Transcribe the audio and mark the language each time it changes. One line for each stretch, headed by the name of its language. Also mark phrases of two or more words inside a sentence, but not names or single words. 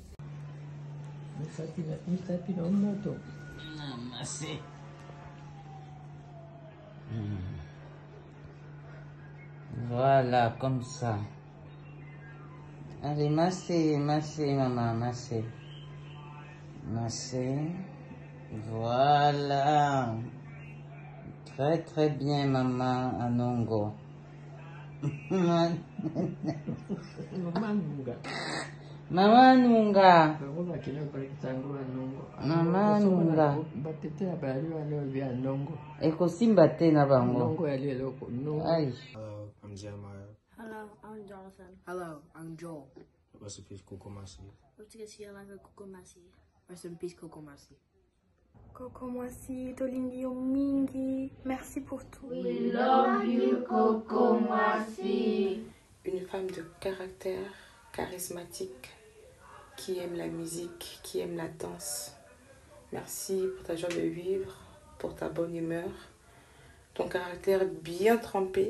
French: Voilà, comme ça. Allez, massez, maman, massez. Massez. Voilà. Très, très bien, maman Anongo. Maman Nunga. Maman Nunga. Maman Nunga.
Lingala: Eko simba tena bango. Ay.
English: I'm Jeremiah. Hello, I'm Jonathan. Hello, I'm Joel. Rest in peace, Coco Masi. Coco Masi. Rest in peace, Coco Masi.
Lingala: Coco Masi, tolingi yo mingi.
French: Merci pour tout.
English: We love you, Coco Masi.
French: Une femme de caractère, charismatique, qui aime la musique, qui aime la danse. Merci pour ta joie de vivre, pour ta bonne humeur, ton caractère bien trempé.